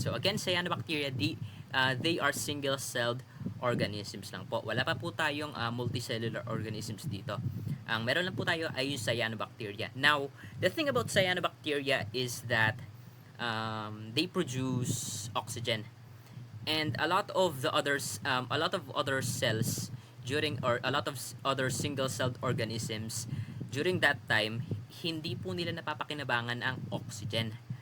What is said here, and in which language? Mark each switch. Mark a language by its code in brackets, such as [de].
[en] So again, cyanobacteria, they are single-celled organisms lang po. [tl] Wala pa po tayong multicellular organisms dito. Ang meron lang po tayo ay yung cyanobacteria. [en] Now, the thing about cyanobacteria is that they produce oxygen. And a lot of other cells a lot of other single-celled organisms during that time, [tl] hindi po nila napapakinabangan ang oxygen.